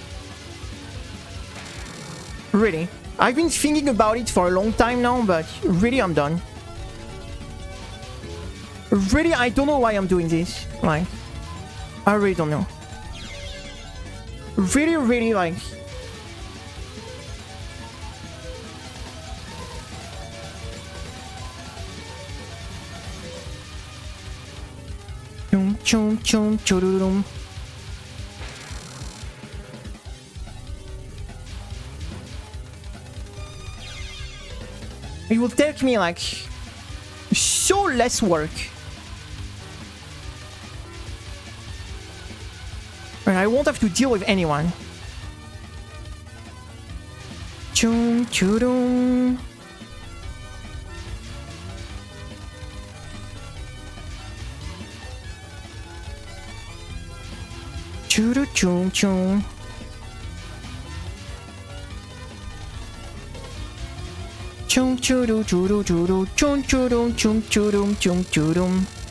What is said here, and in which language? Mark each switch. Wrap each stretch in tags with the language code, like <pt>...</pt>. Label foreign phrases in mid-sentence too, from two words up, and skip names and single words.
<en>Really. I've been thinking about it for a long time now, but really I'm done. Really, I don't know why I'm doing this. Like, I really don't know. Really, like... Chum chum chum chururum. It will take me like so less work. And I won't have to deal with anyone. Chum churum. Churu chum chum. Chum churu churu churu chum churum chum churum chum churum.</en>